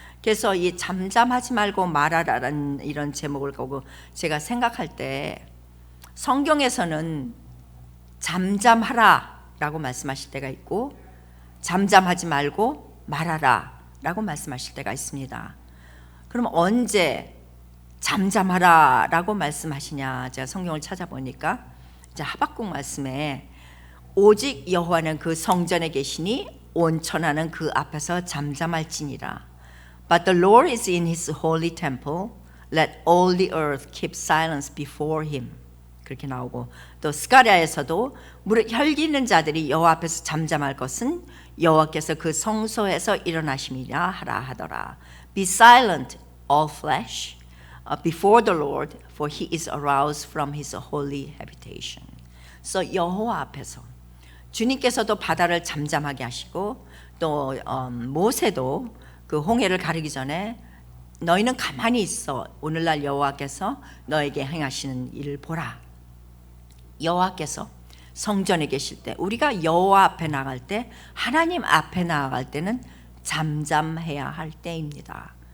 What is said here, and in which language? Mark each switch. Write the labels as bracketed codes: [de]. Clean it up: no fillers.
[ko] 그래서 이 잠잠하지 말고 말하라라는 이런 제목을 보고 제가 생각할 때 성경에서는 잠잠하라 라고 말씀하실 때가 있고 잠잠하지 말고 말하라 라고 말씀하실 때가 있습니다. 그럼 언제 잠잠하라 라고 말씀하시냐, 제가 성경을 찾아보니까 이제 하박국 말씀에 오직 여호와는 그 성전에 계시니 온 천하는 그 앞에서 잠잠할지니라. [en] But the Lord is in his holy temple. Let all the earth keep silence before him. [ko] 그렇게 나오고 또 스가랴에서도 무릇 혈기 있는 자들이 여호와 앞에서 잠잠할 것은 여호와께서 그 성소에서 일어나심이라 하라 하더라. [en] Be silent, all flesh, before the Lord, for he is aroused from his holy habitation. [ko] 그래서 여호와 앞에서 주님께서도 바다를 잠잠하게 하시고 또 모세도 그 홍해를 가르기 전에 너희는 가만히 있어 오늘날 여호와께서 너에게 행하시는 일을 보라. 여호와께서 성전에 계실 때 우리가 여호와 앞에 나갈 때 하나님 앞에 나아갈 때는 잠잠해야 할 때입니다.